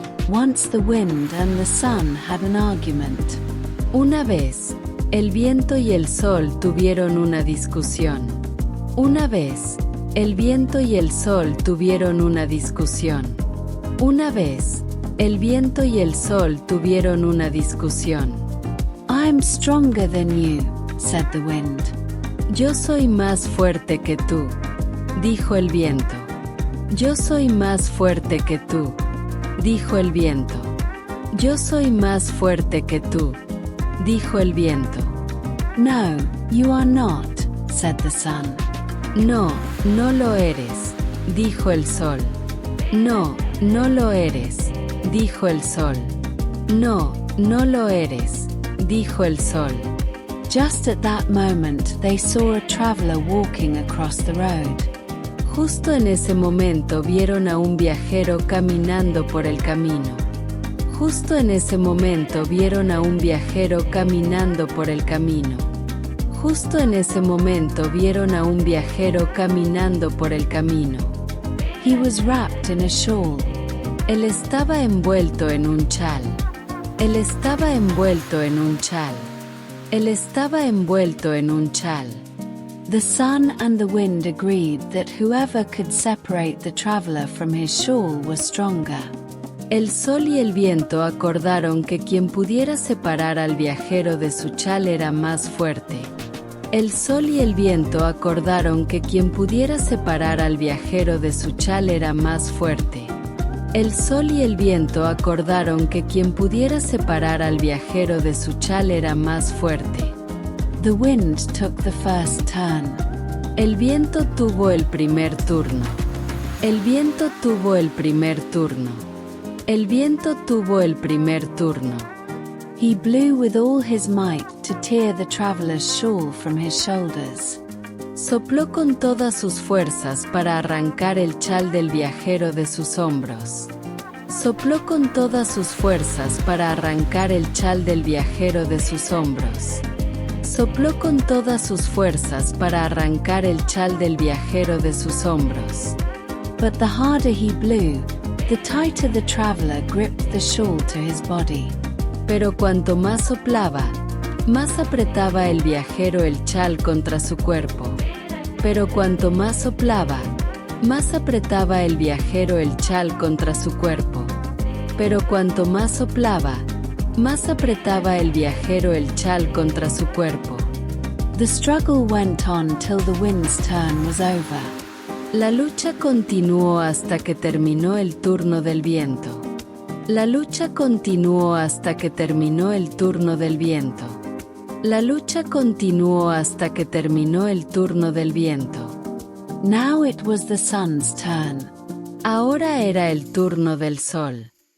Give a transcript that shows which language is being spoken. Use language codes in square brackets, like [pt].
[en] Once the wind and the sun had an argument. [es] Una vez, el viento y el sol tuvieron una discusión. Una vez, el viento y el sol tuvieron una discusión. Una vez, el viento y el sol tuvieron una discusión. [en] I'm stronger than you, said the wind. [es] Yo soy más fuerte que tú, dijo el viento. Yo soy más fuerte que tú, dijo el viento. Yo soy más fuerte que tú, dijo el viento. [en] No, you are not, said the sun. [es] No, no lo eres, dijo el sol. No, no lo eres, dijo el sol. No, no lo eres, dijo el sol. [en] Just at that moment they saw a traveler walking across the road. [es] Justo en ese momento vieron a un viajero caminando por el camino. Justo en ese momento vieron a un viajero caminando por el camino. Justo en ese momento vieron a un viajero caminando por el camino. [en] He was wrapped in a shawl. [es] Él estaba envuelto en un chal. Él estaba envuelto en un chal. Él estaba envuelto en un chal. [en] The sun and the wind agreed that whoever could separate the traveler from his shawl was stronger. [es] El sol y el viento acordaron que quien pudiera separar al viajero de su chal era más fuerte. El sol y el viento acordaron que quien pudiera separar al viajero de su chal era más fuerte. El sol y el viento acordaron que quien pudiera separar al viajero de su chal era más fuerte. [en] The wind took the first turn. [es] El viento tuvo el primer turno. El viento tuvo el primer turno. El viento tuvo el primer turno. [en] He blew with all his might to tear the traveler's shawl from his shoulders. [es] Sopló con todas sus fuerzas para arrancar el chal del viajero de sus hombros. Sopló con todas sus fuerzas para arrancar el chal del viajero de sus hombros. Sopló con todas sus fuerzas para arrancar el chal del viajero de sus hombros. [en] But the harder he blew, the tighter the traveler gripped the shawl to his body. [es] Pero cuanto más soplaba, más apretaba el viajero el chal contra su cuerpo. Pero cuanto más soplaba, más apretaba el viajero el chal contra su cuerpo. Pero cuanto más soplaba, más apretaba el viajero el chal contra su cuerpo. [en] The struggle went on till the wind's turn was over. [es] La lucha continuó hasta que terminó el turno del viento. La lucha continuó hasta que terminó el turno del viento. La lucha continuó hasta que terminó el turno del viento. [en] Now it was the sun's turn. [es] Ahora era el turno del sol.